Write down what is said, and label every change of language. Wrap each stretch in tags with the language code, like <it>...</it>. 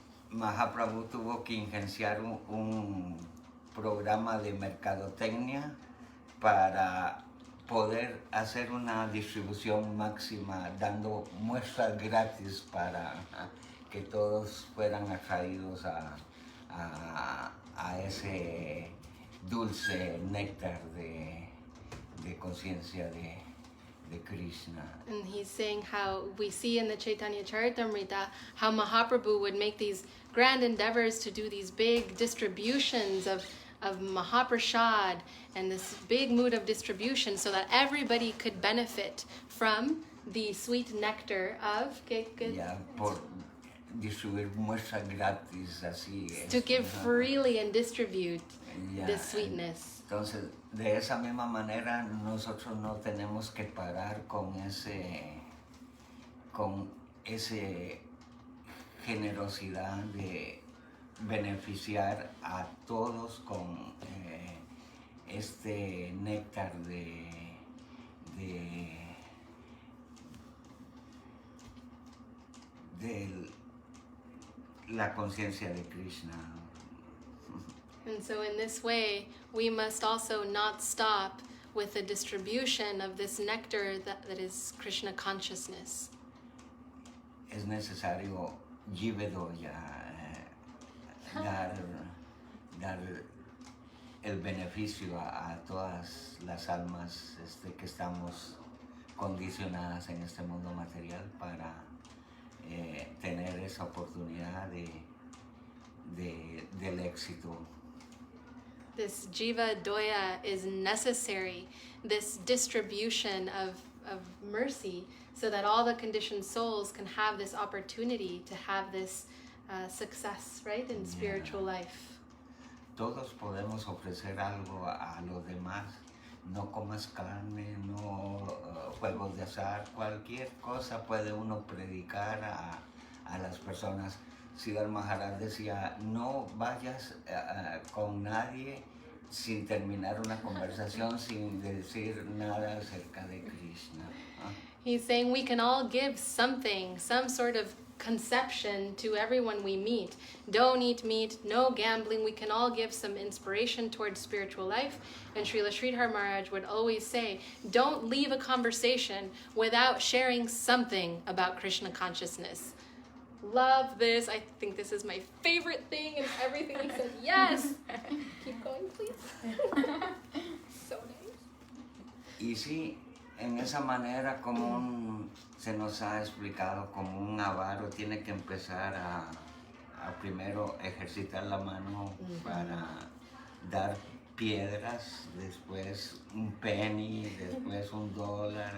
<es>Mahaprabhu tuvo que ingenciar un programa de mercadotecnia para poder hacer una distribución máxima, dando muestras gratis para que todos fueran atraídos a ese dulce néctar de conciencia de Krishna.</es> <en>And he's saying how we see in the Chaitanya Charitamrita how Mahaprabhu would make these grand endeavors to do these big distributions of Mahaprasad and this big mood of distribution so that everybody could benefit from the sweet nectar of</en> <es>Por distribuir muestras gratis así.</es> <en>To give freely and distribute this sweetness.</en> <es>Entonces, de esa misma manera, nosotros no tenemos que parar con ese generosidad de beneficiar a todos con este néctar de la conciencia de Krishna.</es> <en>And so in this way, we must also not stop with the distribution of this nectar that is Krishna consciousness.</en> <es>Es necesario jivedoya, dar el beneficio a todas las almas que estamos condicionadas en este mundo material para tener esa oportunidad del éxito.</es> <en>This jiva doya is necessary, this distribution of mercy, so that all the conditioned souls can have this opportunity to have this success, right, in spiritual life.</en> <es>Todos podemos ofrecer algo a los demás. No comas carne, no juegos de azar, cualquier cosa puede uno predicar a las personas. Sridhar Maharaj decía, no vayas con nadie sin terminar una conversación, sin decir nada acerca de Krishna.</es> <en>He's saying we can all give something, some sort of conception to everyone we meet. Don't eat meat, no gambling. We can all give some inspiration towards spiritual life. And Srila Sridhar Maharaj would always say, don't leave a conversation without sharing something about Krishna consciousness. Love this. I think this is my favorite thing, and everything he said, yes. Keep going, please. So nice.</en> <es>Y sí, en esa manera como se nos ha explicado, como un avaro tiene que empezar a primero ejercitar la mano para dar piedras, después un penny, después $1.</es>